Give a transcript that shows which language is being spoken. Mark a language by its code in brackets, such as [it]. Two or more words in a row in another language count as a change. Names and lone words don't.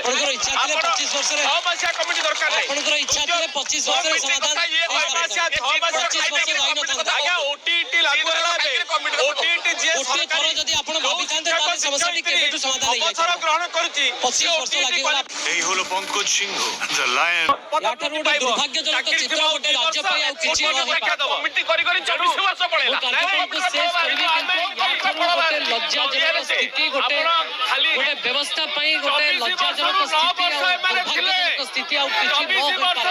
[or] ଆପଣଙ୍କର ଇଚ୍ଛା ଥିଲେ 25 ବର୍ଷରେ 6 ମାସିଆ କମିଟି ଦରକାର ନାହିଁ। ଆପଣଙ୍କର ଇଚ୍ଛା ଥିଲେ 25 ବର୍ଷରେ ସମାଧାନ ଆଜ୍ଞା ଓଟିଇଟି ଲାଗୁ ହେଲା ଏବେ। ଓଟିଇଟି ଯିଏ ଗୋଟିଏ ଥର ଯଦି ଆପଣ ଭାବିଥାନ୍ତେ ତାହେଲେ ସମସ୍ୟାଟି କେବେଠୁ ସମାଧାନ ହେଇଯାଇଥାନ୍ତା। ଅବସର ଗ୍ରହଣ କରୁଛି 25 ବର୍ଷ ଲାଗିଗଲା। [bn] এই হলো পঙ্কজ সিংহ দ্য লায়ন। [or] ୟାଠାରୁ ଗୋଟେ ଦୁର୍ଭାଗ୍ୟଜନକ ଚିତ୍ର ଗୋଟେ ରାଜ୍ୟ ପାଇଁ ଆଉ କିଛି ନ ହେଇପାରେ। କମିଟି କରି 24 ବର୍ଷ ମୁଁ ପଳେଇଲା। କାର୍ଯ୍ୟକ୍ରମକୁ ଶେଷ କରିବି, କିନ୍ତୁ ୟାଠାରୁ ଗୋଟେ ଲଜ୍ଜାଜନକ ସ୍ଥିତି, ଗୋଟେ ବ୍ୟବସ୍ଥା ପାଇଁ ଗୋଟେ ଲଜ୍ଜାଜନକ ସ୍ଥିତି ଆଉ ଦୁର୍ଭାଗ୍ୟଜନକ ସ୍ଥିତି ଆଉ କିଛି ନ ହୋଇପାରେ।